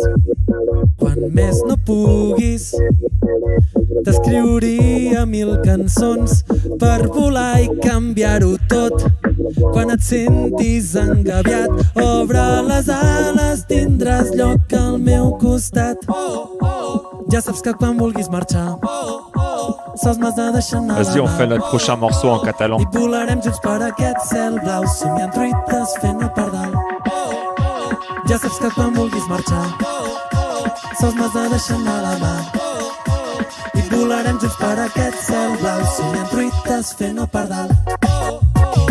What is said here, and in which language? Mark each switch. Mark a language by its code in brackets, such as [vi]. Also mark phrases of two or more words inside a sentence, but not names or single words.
[ca] Quan més no puguis, t'escriuria 1000 cançons per volar i canviar-ho tot. Quan et sentis engabiat, obre les ales, tindràs lloc al meu costat. Ja saps que quan vulguis marxar, sols m'has de deixar anar [fr] Vas-y, on fait notre prochain morceau en catalan. [ca] i volarem junts per aquest cel blau, somiant truites fent el pardal. Ja saps que quan vulguis marxar, sols m'has de deixar anar la mà i volarem junts per aquest cel blau, somiant truites fent el pardal.